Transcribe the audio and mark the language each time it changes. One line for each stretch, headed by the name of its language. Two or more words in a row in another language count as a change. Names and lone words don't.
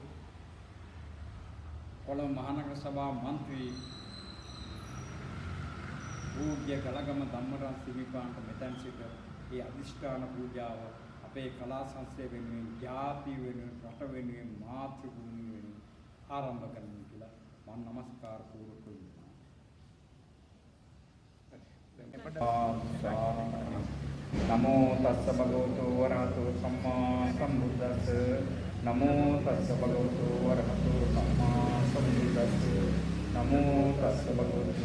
Sinhala: කොළඹ මහනගර සභා මන්ත්‍රී පූජ්‍ය කලගම ධම්මරාජ හිමිපාණන්ට මෙතෙන් සිට මේ අධිෂ්ඨාන පූජාව අපේ කලා සංස්කෘතිය වෙනුවෙන් ජාති වෙනුවෙන් රට වෙනුවෙන් මාතෘ භූමිය වෙනුවෙන් ආරම්භ කරන්න කියලා මම නමස්කාර පූර්වක
Pali: නමෝ තස්ස භගවතු වරහතු සම්මා සම්බුද්දස්ස නමෝ තස්ස භගවතු වරහතු සම්මා සම්බුද්දස්ස නමෝ තස්ස භගවතු